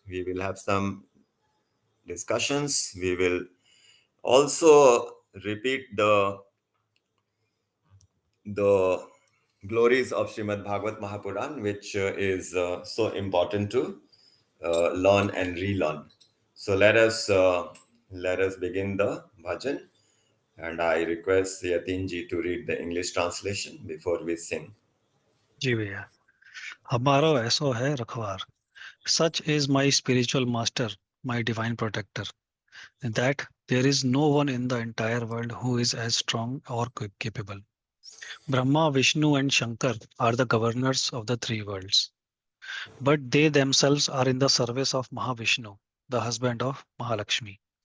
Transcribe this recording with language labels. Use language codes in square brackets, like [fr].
[en] We will have some discussions. We will also repeat the glories of Srimad Bhagavat Mahapuran, which is so important to learn and relearn. So let us begin the bhajan, and I request Yatin ji to read the English translation before we sing. [hi] जी भैया, हमारा ऐसो है रखवार. [en] Such is my spiritual master, my divine protector, that there is no one in the entire world who is as strong or capable. Brahma, Vishnu, and Shankar are the governors of the three worlds, but they themselves are in the service of Mahavishnu, the husband of Mahalakshmi.